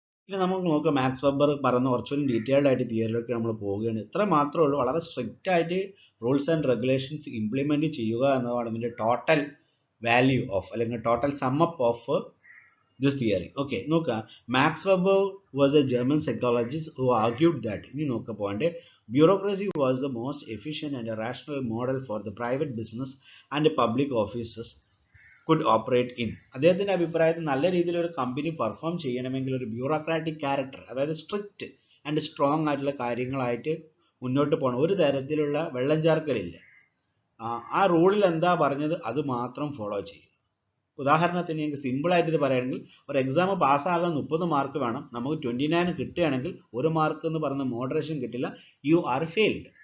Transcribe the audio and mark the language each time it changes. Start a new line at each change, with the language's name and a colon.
Malayalam: ഇനി നമുക്ക് നോക്കാം മാക്സ് വെബർ പറയുന്ന കുറച്ചുകൂടി ഡീറ്റെയിൽഡ് ആയിട്ട് തിയറിയിലൊക്കെ നമ്മൾ പോവുകയാണ്. ഇത്ര മാത്രമേ ഉള്ളൂ, വളരെ സ്ട്രിക്റ്റ് ആയിട്ട് റൂൾസ് ആൻഡ് റെഗുലേഷൻസ് ഇംപ്ലിമെൻറ്റ് ചെയ്യുക എന്നതാണ് ഇതിൻ്റെ ടോട്ടൽ വാല്യൂ ഓഫ് അല്ലെങ്കിൽ total sum up of
English: this theory. Okay,
Malayalam: നോക്കുക,
English: Max Weber was a German psychologist who argued that
Malayalam: ഇനി നോക്കുക point,
English: bureaucracy was the most efficient and a rational model for the private business and the public offices could operate in.
Malayalam: അദ്ദേഹത്തിൻ്റെ അഭിപ്രായത്തിൽ നല്ല രീതിയിൽ ഒരു company perform ചെയ്യണമെങ്കിൽ ഒരു bureaucratic character, അതായത് സ്ട്രിക്റ്റ് ആൻഡ് സ്ട്രോങ് ആയിട്ടുള്ള കാര്യങ്ങളായിട്ട് മുന്നോട്ട് പോകണം. ഒരു തരത്തിലുള്ള വെള്ളം ചേർക്കലില്ല. ആ റൂളിൽ എന്താ പറഞ്ഞത് അത് മാത്രം ഫോളോ ചെയ്യും. ഉദാഹരണത്തിന് എനിക്ക് സിമ്പിളായിട്ട് ഇത് പറയുകയാണെങ്കിൽ, ഒരു എക്സാം പാസ്സാകാൻ 30 മാർക്ക് വേണം, നമുക്ക് 29 കിട്ടുകയാണെങ്കിൽ 1 മാർക്ക് എന്ന് പറയുന്ന മോഡറേഷൻ കിട്ടില്ല,
English: You are failed.